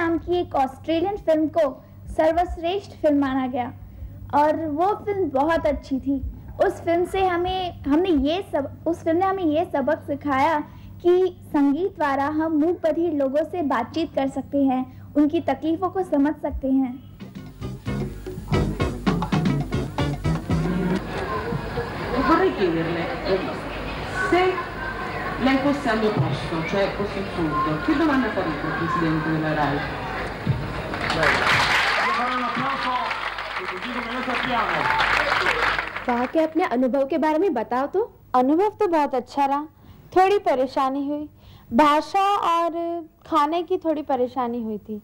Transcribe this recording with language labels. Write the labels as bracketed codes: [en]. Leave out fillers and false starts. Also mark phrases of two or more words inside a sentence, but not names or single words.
[hi] की एक ऑस्ट्रेलियन फिल्म को सर्वश्रेष्ठ फिल्म माना गया और वो फिल्म बहुत अच्छी थी। उस फिल्म ने हमें ये सबक सिखाया कि संगीत द्वारा हम मूक बधिर लोगों से बातचीत कर सकते हैं, उनकी तकलीफों को समझ सकते हैं। [it] Vorrei chiederle se lei fosse al mio posto, cioè fosse in fondo, che domanda farebbe al Presidente della RAI? [hi] वहाँ के अपने अनुभव के बारे में बताओ तो। अनुभव तो बहुत अच्छा रहा, थोड़ी परेशानी हुई, भाषा और खाने की थोड़ी परेशानी हुई थी।